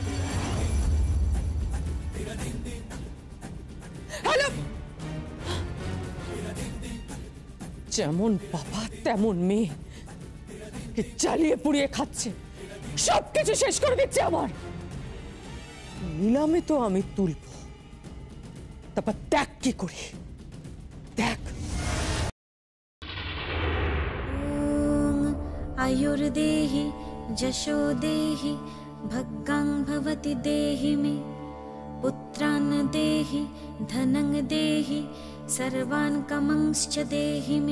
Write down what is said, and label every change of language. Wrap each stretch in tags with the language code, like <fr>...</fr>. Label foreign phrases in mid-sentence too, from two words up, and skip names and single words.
<bn>হ্যালো, যেমন বাবা তেমন মেয়ে জ্বালিয়ে পুড়িয়ে খাচ্ছে, সবকিছু শেষ করে দিচ্ছে আমার। নিলামে তো আমি তুলব, তারপর দেখ কি করি, দেখ।</bn> <sa>आयुर्देहि जशो देहि भग्गां भवति देहि मे पुत्रान् देहि धनं देहि सर्वान् कामांश्च देहि मे।</sa>